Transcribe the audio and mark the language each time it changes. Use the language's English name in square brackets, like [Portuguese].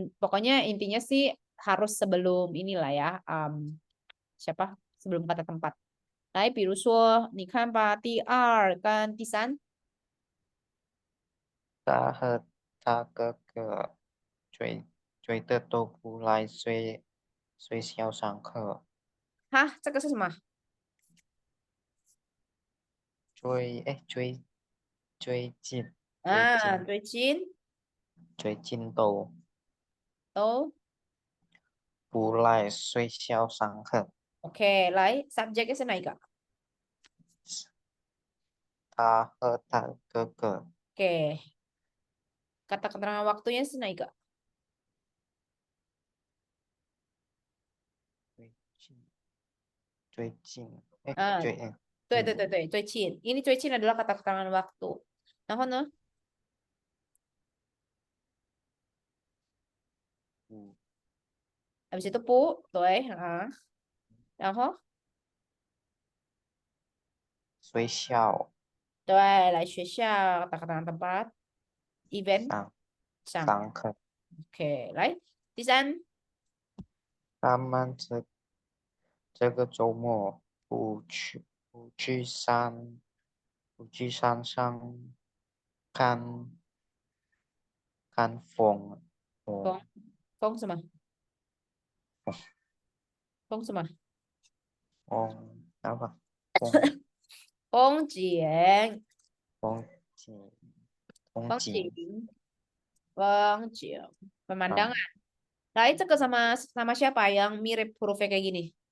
[Indonesian] Pokoknya intinya sih harus sebelum inilah ya. Siapa? Sebelum kata tempat. [Chinese] 来，比如说，你看吧，第二跟第三，他和他哥哥追的都不来学校上课。哈，这个是什么？最近最啊，近最近最近都不来学校上课。 OK。来， [Indonesian] subjeknya [Chinese] 是哪一个他和他哥哥 [Indonesian] ？OK，kata keterangan waktunya 是哪一个？ [Chinese] 最近最近哎啊，最近对对对对，最近。 [Indonesian] Ini 最近 adalah kata keterangan waktu. [Chinese] 然后呢？嗯 [Indonesian] habis itu pu, [Chinese] 对啊，然后学校对，来学校 [Indonesian] kata keterangan tempat event [Chinese] 上上上课。，OK，来第三，他们这个周末不去山上看风。风哦，风什么？风什么？ [Indonesian] apa 风 [Chinese] 风景，风景风风景景，风景，pemandangan。啊， [Indonesian] Nah, itu ke sama siapa yang mirip hurufnya kayak gini?